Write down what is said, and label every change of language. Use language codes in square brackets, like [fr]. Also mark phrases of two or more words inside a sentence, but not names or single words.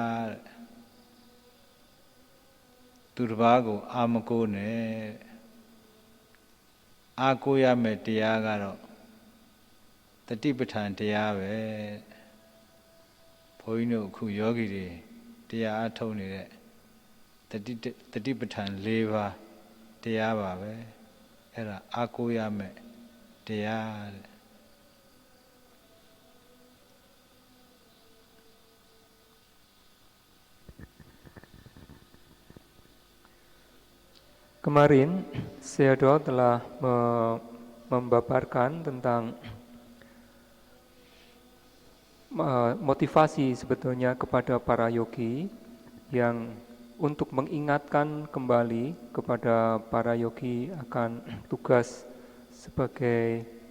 [my] သူတစ်ပါးကိုအာမကိုးနဲ့အားကိုးရမယ့်တရားကတော့တတိပဋ္ဌာန်တရားပဲဘုန်းကြီးတို့အခုယောဂီတွေတရားအထုတ်နေတဲ့တတိပဋ္ဌာန်၄ပါးတရားပါပဲအဲ့ဒါအားကိုးရမယ်တရားတဲ့ [id] Kemarin Seado telah membaparkan tentang motivasi sebetulnya kepada para yogi yang untuk mengingatkan kembali kepada para yogi akan tugas sebagai